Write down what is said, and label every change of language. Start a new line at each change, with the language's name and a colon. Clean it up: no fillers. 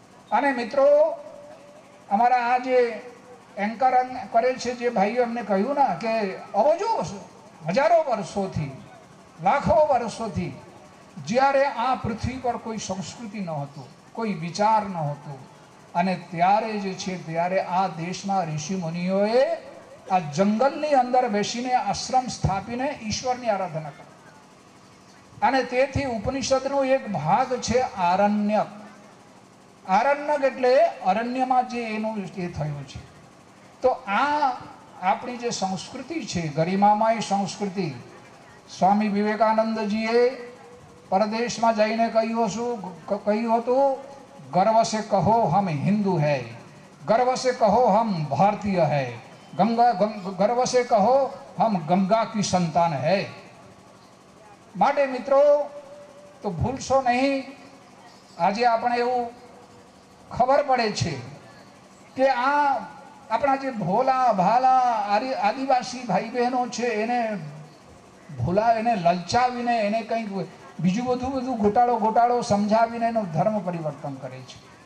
Gujarati: અને મિત્રો, અમારા આ જે એન્કર કરે છે જે ભાઈઓ, એમને કહ્યું ને કે અબજો હજારો વર્ષોથી, લાખો વર્ષોથી જ્યારે આ પૃથ્વી પર કોઈ સંસ્કૃતિ ન હતું, કોઈ વિચાર ન હતો, અને ત્યારે જે છે ત્યારે આ દેશના ઋષિ મુનિઓએ આ જંગલની અંદર બેસીને આશ્રમ સ્થાપીને ઈશ્વરની આરાધના કરી. અને તેથી ઉપનિષદનો એક ભાગ છે આરણ્યક. આરણ્યક એટલે અરણ્યમાં જે એનું એ થયું છે. તો આ આપણી જે સંસ્કૃતિ છે, ગરિમામય સંસ્કૃતિ, સ્વામી વિવેકાનંદજીએ પરદેશમાં જઈને કહ્યું હતું,
Hindi: गर्व से कहो हम हिंदू है, गर्व से कहो हम भारतीय है, गर्व से कहो हम गंगा की संतान है.
Gujarati: માટે મિત્રો, તો ભૂલશો નહીં. આજે આપણે એવું ખબર પડે છે કે આ આપણા જે ભોલા ભાલા આદિવાસી ભાઈ બહેનો છે એને એને લલચાવીને એને કંઈક બીજું બધું ગોટાળો સમજાવીને એનું ધર્મ પરિવર્તન કરે છે.